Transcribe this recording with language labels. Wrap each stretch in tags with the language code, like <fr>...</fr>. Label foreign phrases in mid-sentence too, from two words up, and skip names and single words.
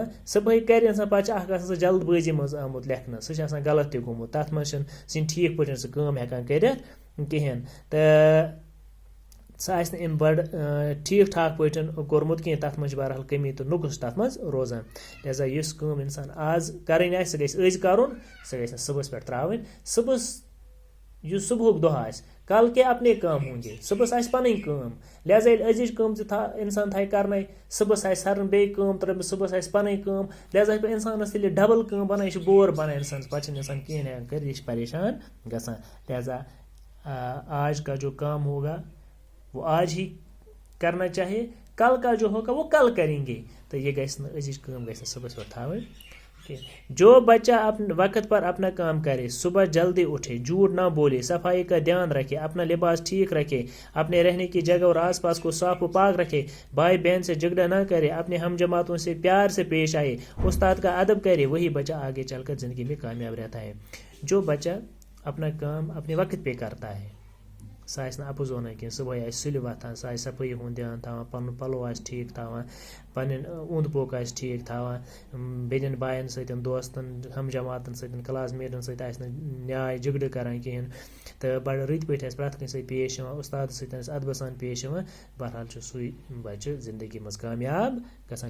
<ks>صُبحٲے کَرِ اِنسان, پَتہٕ چھِ اَکھ آسان سُہ جلد بٲزی منٛز آمُت لیکھنہٕ, سُہ چھِ آسان غلط تہِ گوٚمُت, تَتھ منٛز چھِنہٕ سُہ چھِنہٕ ٹھیٖک پٲٹھۍ سُہ کٲم ہٮ۪کان کٔرِتھ کِہیٖنۍ تہٕ سُہ آسہِ نہٕ أمۍ بَڑٕ ٹھیٖک ٹھاک پٲٹھۍ کوٚرمُت کینٛہہ. تَتھ منٛز چھِ بہرحال کٔمی تہٕ نُقص تَتھ منٛز روزان. لہذا یُس کٲم اِنسان آز کَرٕنۍ آسہِ سُہ گژھِ أزۍ کَرُن, سُہ گژھِ نہٕ صُبحس پٮ۪ٹھ ترٛاوٕنۍ. صُبحس یُس صُبحُک دۄہ آسہِ,</ks> <ur>کل کے اپنے کام ہوں گے,</ur> <ks>صُبحس آسہِ پَنٕنۍ کٲم. لہذا ییٚلہِ أزِچ کٲم تہِ اِنسان تھایہِ کَرنَے, صُبحس آسہِ سَرَن بیٚیہِ کٲم ترٛٲومٕژ, صُبحس آسہِ پَنٕنۍ کٲم, لہذا چھِ اِنسانَس ییٚلہِ ڈبل کٲم بَنان یہِ چھِ بور بَنان اِنسانَس, پَتہٕ چھِنہٕ اِنسان کِہیٖنۍ ہٮ۪کان کٔرِتھ, یہِ چھِ پریشان گژھان.</ks> <ur>لہذا آج کا جو کام ہوگا وہ آج ہی کرنا چاہیے, کل کا جو ہوگا وہ کل کریں گے.</ur> <ks>تو یہ گژھِ نہٕ أزِچ کٲم گژھِ نہٕ صُبحس پٮ۪ٹھ تھاوٕنۍ.</ks> <ur>جو بچہ وقت پر اپنا کام کرے, صبح جلدی اٹھے, جھوٹ نہ بولے, صفائی کا دھیان رکھے, اپنا لباس ٹھیک رکھے, اپنے رہنے کی جگہ اور آس پاس کو صاف و پاک رکھے, بھائی بہن سے جھگڑا نہ کرے, اپنے ہم جماعتوں سے پیار سے پیش آئے, استاد کا ادب کرے, وہی بچہ آگے چل کر زندگی میں کامیاب رہتا ہے. جو بچہ اپنا کام اپنے وقت پہ کرتا ہے,</ur> <ks>سُہ آسہِ نہٕ اَپُز وَنان کینٛہہ, صُبحٲے آسہِ سُلہِ وۄتھان, سُہ آسہِ صفٲیی ہُنٛد دھیان تھاوان, پَنُن پَلو آسہِ ٹھیٖک تھاوان, پَنٕنۍ اوٚنٛد پوٚک آسہِ ٹھیٖک تھاوان, بیٚنٮ۪ن بایَن سۭتۍ, دوستَن ہم جماعتَن سۭتۍ, کلاس میٹَن سۭتۍ آسہِ نہٕ نیاے جھگڑٕ کَران کِہیٖنۍ تہٕ بَڑٕ رٕتۍ پٲٹھۍ آسہِ پرٛٮ۪تھ کٲنٛسہِ سۭتۍ پیش یِوان, اُستادَس سۭتۍ آسہِ اَدبہٕ سان پیش یِوان, بہرحال چھُ سُے بَچہِ زندگی منٛز کامیاب گژھان.</ks>